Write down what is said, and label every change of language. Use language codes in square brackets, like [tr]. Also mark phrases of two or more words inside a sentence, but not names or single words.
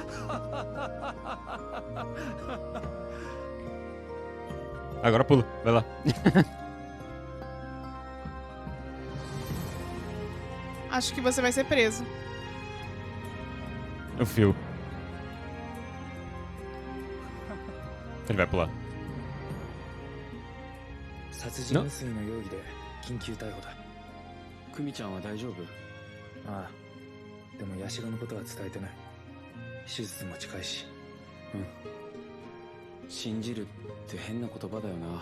[pt] Agora pula, vai lá. Acho que você vai ser preso. O fio. Ele vai pular. [ja] 殺人未遂の容疑で緊急逮捕だ。久美ちゃんは大丈夫？ああ。でもヤシロのことは伝えてない。手術も近いし。信じるって変な言葉だよな。